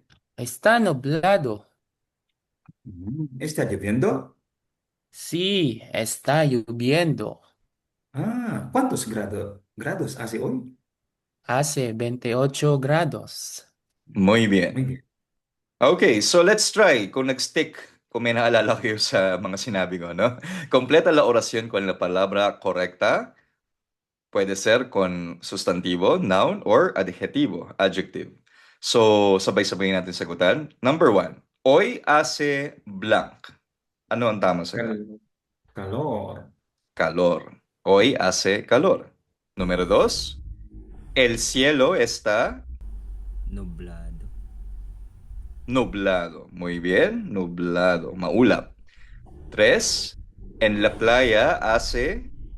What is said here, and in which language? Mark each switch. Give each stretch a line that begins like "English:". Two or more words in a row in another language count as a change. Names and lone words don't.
Spanish: Está nublado. ¿Está lloviendo? Sí, está lloviendo. ¿Cuántos grados hace hoy? Hace 28 grados. Muy Muy bien. bien.
English: Okay, so let's try.
Filipino: Kung nag-stick, kung may naalala kayo sa mga sinabi ko, no?
Spanish: Completa la oración con la palabra correcta. Puede ser con sustantivo,
English: noun, or adjetivo, adjective.
Filipino: So, sabay-sabay natin sagutan.
English: Number 1.
Spanish: Hoy hace blank.
Filipino: Ano ang tamang sagot?
Spanish: Calor. Calor. Hoy hace calor. Número 2. El cielo está Nublado. nublado. Muy bien, nublado. Maulap. 3. En la playa hace